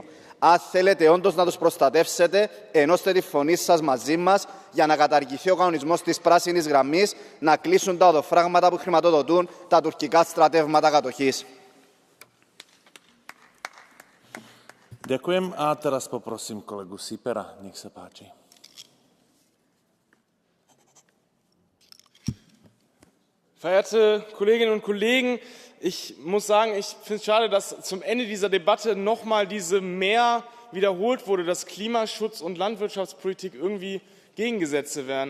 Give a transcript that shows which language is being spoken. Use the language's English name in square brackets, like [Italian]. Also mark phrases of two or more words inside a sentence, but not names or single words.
[Greek] Αν θέλετε όντως να τους προστατεύσετε, ενώστε τη φωνή σας μαζί μας για να καταργηθεί ο κανονισμός της πράσινης γραμμής, να κλείσουν τα οδοφράγματα που χρηματοδοτούν τα τουρκικά στρατεύματα κατοχής. [Slovak] Ďakujem a teraz poprosím kolegu Sipera, nech sa páči. [German] Verehrte Kolleginnen und Kollegen, ich muss sagen, ich finde es schade, dass zum Ende dieser Debatte nochmal diese mehr wiederholt wurde, dass Klimaschutz und Landwirtschaftspolitik irgendwie Gegengesetze wären.